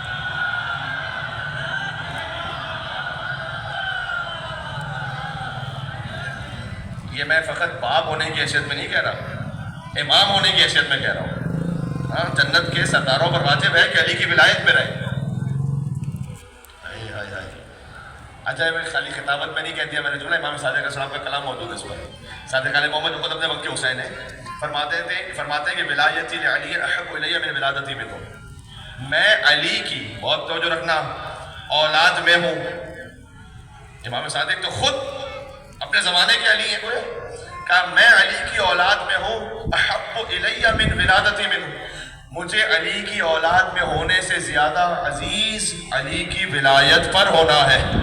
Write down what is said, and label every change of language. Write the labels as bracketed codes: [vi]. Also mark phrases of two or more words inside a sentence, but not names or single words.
[ur] یہ میں فقط باپ ہونے کی حیثیت میں نہیں کہہ رہا, امام ہونے کی حیثیت میں کہہ رہا ہوں. ہاں, جنت کے سرداروں پر واجب ہے کہ علی کی ولایت میں رہے. اچھا میں خالی خطابت میں نہیں کہہ دیا میں نے جملہ, امام صادق علیہ السلام کا کلام موجود ہے اس پر. صادق علیہ محمد خود اپنے وقت کے حسین ہیں, فرماتے ہیں کہ [ar] ولایتی لعلی احب الی من ولادتی منہ, [ur] میں علی کی, بہت توجہ رکھنا, اولاد میں ہوں. امام صادق تو خود اپنے زمانے کے علی ہیں, کہا میں علی کی اولاد میں ہوں. [ar] احب الی من ولادتی منہ, [ur] مجھے علی کی اولاد میں ہونے سے زیادہ عزیز علی کی ولایت پر ہونا ہے.